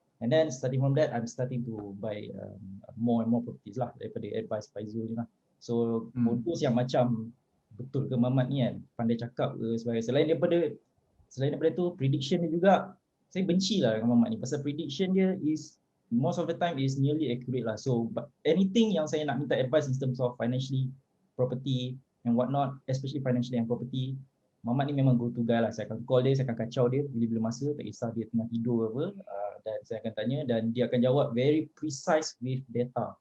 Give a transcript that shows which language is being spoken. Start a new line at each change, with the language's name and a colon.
English: And then starting from that, I'm starting to buy more and more properties lah
Malay: daripada
English: advice Faizul ni lah.
Malay: So modus yang macam betul ke Mamat ni kan, pandai cakap ke sebagainya. Selain daripada tu, prediction dia juga, saya benci lah dengan Mamat ni. Pasal prediction dia is,
English: most of the time is nearly accurate
Malay: lah. So but anything yang saya nak minta advice
English: in terms of financially, property and whatnot, especially financially and property,
Malay: Mamat ni memang
English: go to guy
Malay: lah. Saya akan call dia, saya akan kacau dia bila-bila masa, tak kisah dia tengah tidur apa, dan saya akan tanya dan dia akan jawab
English: very precise with data.